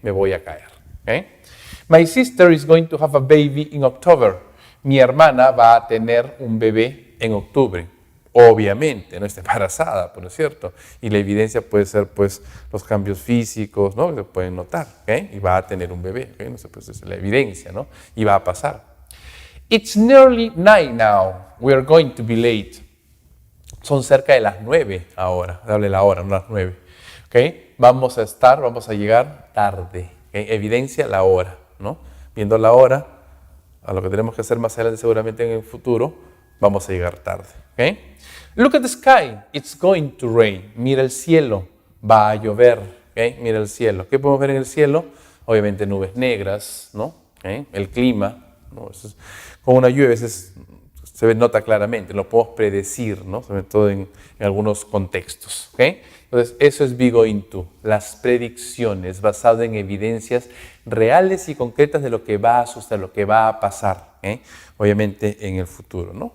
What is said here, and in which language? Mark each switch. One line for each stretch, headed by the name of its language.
Spanish: Me voy a caer. Okay.
English: My sister is going to have a baby in October.
Spanish: Mi hermana va a tener un bebé en octubre. Obviamente, no está embarazada, ¿no es cierto? Y la evidencia puede ser, pues, los cambios físicos, ¿no? Que se pueden notar, ¿okay? Y va a tener un bebé, ¿okay? No sé, pues es la evidencia, ¿no? Y va a pasar.
English: It's nearly 9 now. We are going to be late.
Spanish: Son cerca de las 9 ahora. Dale la hora, no las 9. ¿Okay? Vamos a llegar tarde. ¿Okay? Evidencia la hora, ¿no? Viendo la hora, a lo que tenemos que hacer más adelante seguramente en el futuro, vamos a llegar tarde. ¿Okay?
English: Look at the sky, it's going to rain.
Spanish: Mira el cielo, va a llover. ¿Okay? Mira el cielo. ¿Qué podemos ver en el cielo? Obviamente nubes negras, ¿no? ¿Okay? El clima, ¿no? Con una lluvia a veces se nota claramente, lo podemos predecir, ¿no? Sobre todo en algunos contextos. ¿Okay? Entonces, eso es be going to, las predicciones basadas en evidencias reales y concretas de lo que va a suceder, lo que va a pasar, obviamente en el futuro, ¿no?